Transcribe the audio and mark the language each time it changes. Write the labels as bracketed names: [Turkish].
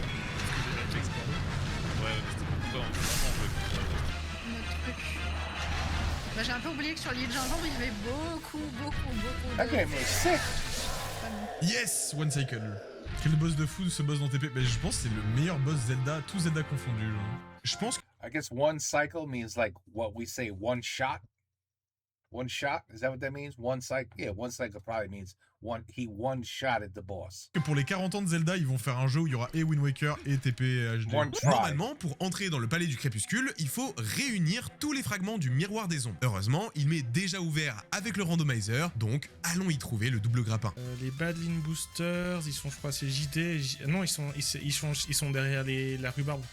[French] Parce que j'ai exploré. Ouais, mais c'était beaucoup pas. Notre truc. Bah, j'ai un peu oublié que sur l'île Gingembre, il y avait beaucoup [English] that [French] de... [English] game was sick. Yes, One Cycle. [French] Quel boss de fou ce boss dans TP? Mais je pense que c'est le meilleur boss Zelda, tout Zelda confondu. Genre. Je pense que [English] I guess one cycle means like what we say one shot. One shot? Is that what that means? One cycle? Yeah, one cycle probably means he one shot at the boss. [French] pour les 40 ans de Zelda, ils vont faire un jeu où il y aura et Wind Waker et TP HD. [English] One try. [French] Normalement, pour entrer dans le palais du crépuscule, il faut réunir tous les fragments du miroir des ombres. Heureusement, il m'est déjà ouvert avec le randomizer, donc allons y trouver le double grappin. Les Badlin Boosters, ils sont, je crois, c'est JD. Non, ils sont derrière la rhubarbe.